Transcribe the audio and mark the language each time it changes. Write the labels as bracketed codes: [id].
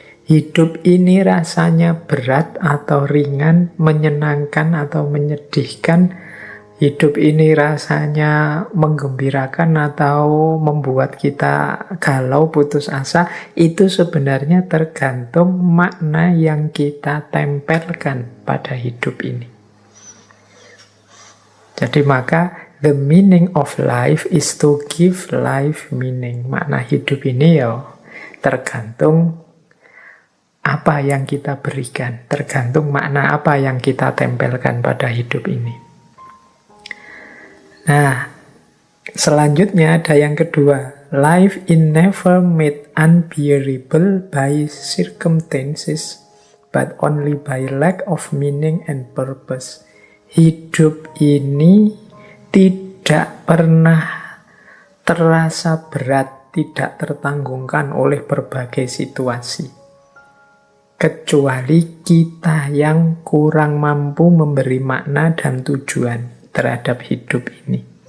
[id] Hidup ini rasanya berat atau ringan, menyenangkan atau menyedihkan. Hidup ini rasanya menggembirakan atau membuat kita galau, putus asa. Itu sebenarnya tergantung makna yang kita tempelkan pada hidup ini. Jadi maka [en] the meaning of life is to give life meaning. [id] Makna hidup ini ya tergantung apa yang kita berikan, tergantung makna apa yang kita tempelkan pada hidup ini. Nah, selanjutnya ada yang kedua. [en] Life is never made unbearable by circumstances, but only by lack of meaning and purpose. [id] Hidup ini tidak tidak pernah terasa berat, tidak tertanggungkan oleh berbagai situasi. Kecuali kita yang kurang mampu memberi makna dan tujuan terhadap hidup ini.